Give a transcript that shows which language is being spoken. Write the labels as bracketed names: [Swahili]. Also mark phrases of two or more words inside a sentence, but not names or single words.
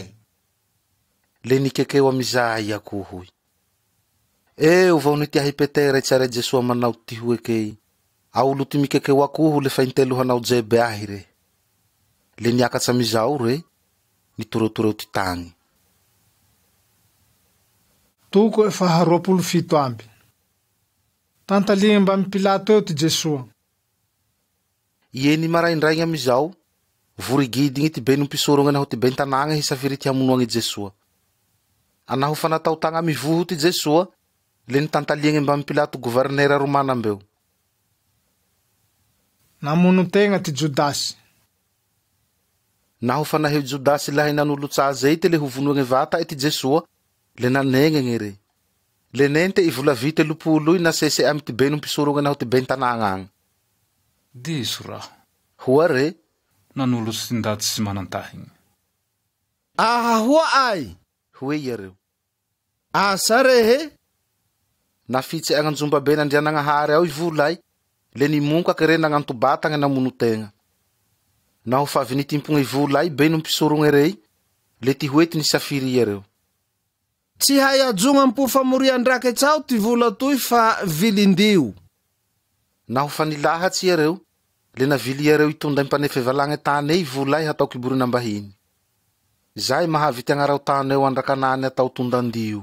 [Malagasy] le nikekeo amizay akohoy eo vao nitiahy Petera itsare Jesoa manao ty hoekei aolo ty mikekeo akoho le fa intelo hanao jebe ahy re le niakatsy amizao re nitoreotoreo ty tagny. Toko e 27 amby. Tantaligny mba amy Pilato eo ty Jesoa. Ieny maraindraigny amizao, vorigidigny ty beno mpisorogna naho ty ben tanagna hisafiry ty hamonoagny Jesoa. Anaho fanatao tagna mivoho ty Jesoa, le nitantaliagny mba amy Pilato gouverneura romana ambeo. Namono tegna ty Judasy. Naho fanaheo Judasy lahay nanolo-tsa zay te le hovonoagny vata ty Jesoa, le nanegnegny re. Le nente ivola vite lupolo na sese amy ty beno mpisorogna naho ty ben tanagna agny. Diso raho. Hoa re? Nanolo sy ndaty sy manantahigny. Hoa ay? Hoe iareo. Asa rehe? Nafitsy agnanjomba be nandrianagnahary ao ivolay, le nimonka kere nagnantobatagna namono tegna. Naho favy nitimpogna ivolay beno mpisorogna rey, le ty hoety nisafiry iareo. Tsy hay ajogna ampofamoria-ndrake tsao ty vola toy fa vilindio. Naho fa nilahatsy iareo, le navily iareo itondra impanefe valagna tany ey volay hatao kiborina mbahiny. Zay mahavy ty agnarao tany eo andrakanany atao tondandio.